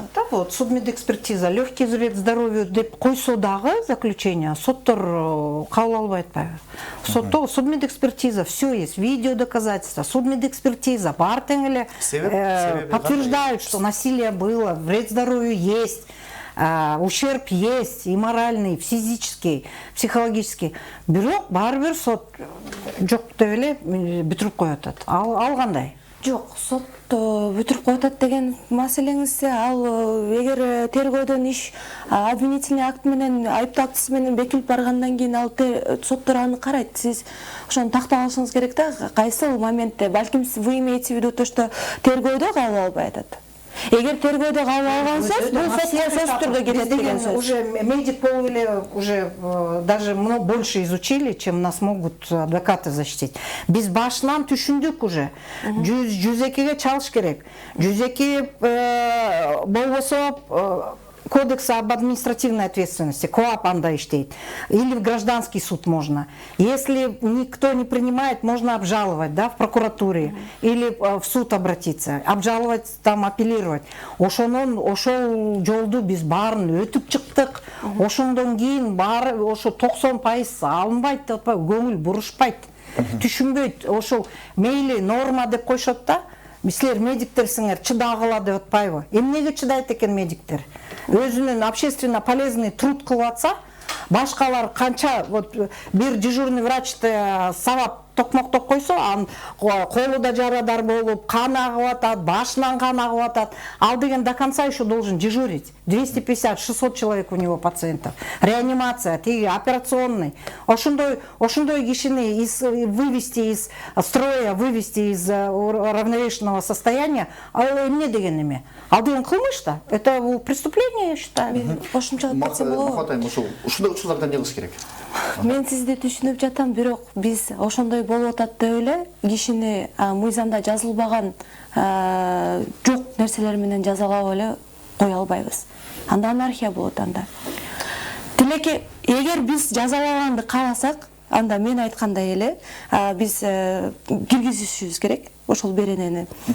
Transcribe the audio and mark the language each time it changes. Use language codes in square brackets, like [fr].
[ky] вот судмедэкспертиза, [ru] легкий вред здоровью [ky] деп койсо дагы заключение соттор кабыл албай атпайбы? [ru] Судмедэкспертиза, все есть, видео доказательства, судмедэкспертиза, [ky] бар тең эле [ru] подтверждают, что насилие было, вред здоровью есть. Ущерб есть и моральный, и физический, психологический. [ky] Бирок баарбир сот жок деп эле бүтүрүп коюп атат. Ал кандай? Жок, сот бүтүрүп коюп деген маселеңизде, ал эгер тергөөдөн иш [ru] обвинительный акт [ky] менен, айыптуу актысы менен бекилип баргандан кийин ал соттор аны карайт. Сиз ошону тактап алышыңыз керек да, кайсыл моментте, балким [ru] вы имеете в виду то, что [ky] тергөөдө кабыл албай атат. Эгер тергөөдө кабыл алгансыз, бул сөзсүз түрдө кетет деген сөз. [ru] Уже медик [ky] болуп эле [ru] уже даже больше изучили, чем нас могут адвокаты защитить. [ky] Биз башынан түшүндүк уже. 102-ге чалыш керек. 102 болбосо Кодекс об административной ответственности, КОАП анда иштейт. [ru] Или в гражданский суд можно. Если никто не принимает, можно обжаловать, да, в прокуратуре. Или в суд обратиться. Обжаловать, там, апеллировать. [ky] Ошол жолду биз баарын өтүп чыктык. Ошондон кийин баары ошо 90% алынбайт деп атпайбы, көңүл бурушпайт. Түшүнбөйт. Ошол мейли норма деп койшот да. Силер медиктерсиңер, чыдагыла деп атпайбы? Эмнеге чыдайт экен медиктер? Өзүнүн [ru] общественно полезный труд [ky] кылып атса, башкалар канча вот бир дежурный врачты сабап токмоктоп койсо, анын колу да жарадар болуп, кан агып атат, башынан кан агып атат. Ал деген [ru] до конца еще должен дежурить. 250-600 человек у него пациентов. [ky] Реанимация, операционный. Ошондой кишини [ru] вывести из строя, вывести из равновешенного состояния, [ky] эмне деген эме? Ал деген кылмыш да. [ru] Это преступление, я считаю. [ky] Кошумчалап кетсем болобу? Ушундай учурларда эмне кылыш керек? Мен сизди түшүнүп жатам, бирок биз ошондой болуп атат деп эле кишини мыйзамда жазылбаган жок нерселер менен жазалап эле кое албайбыз. Анда анархия болот анда. Тилеке, эгер биз жазалаганды кааласак, анда мен айткандай эле биз киргизишибиз керек ошол беренени.